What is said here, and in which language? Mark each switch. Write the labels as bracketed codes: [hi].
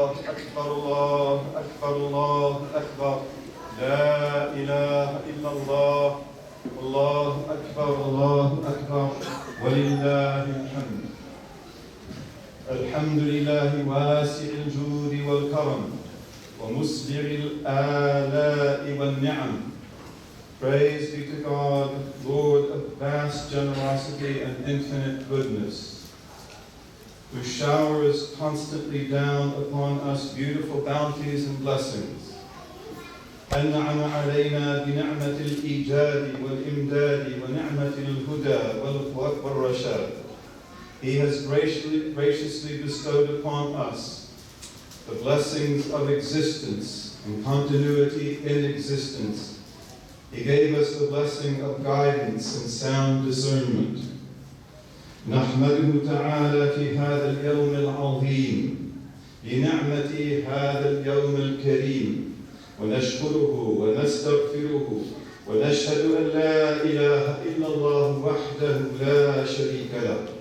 [ar] أكبر الله أكبر لا إله إلا الله الله أكبر ولله الحمد. الحمد لله واسع الجود والكرم ومسبغ الآلاء والنعم. [en] Praise be to God, Lord of vast generosity and infinite goodness, who showers constantly down upon us beautiful bounties and blessings. [ar] أنعم علينا بنعمة الإيجاد والإمداد ونعمة الهدى والرشاد. [en] He has graciously bestowed upon us the blessings of existence and continuity in existence. He gave us the blessing of guidance and sound discernment. [ar] نحمده تعالى في هذا اليوم العظيم بنعمة هذا اليوم الكريم ونشكره ونستغفره ونشهد أن لا إله إلا الله وحده لا شريك له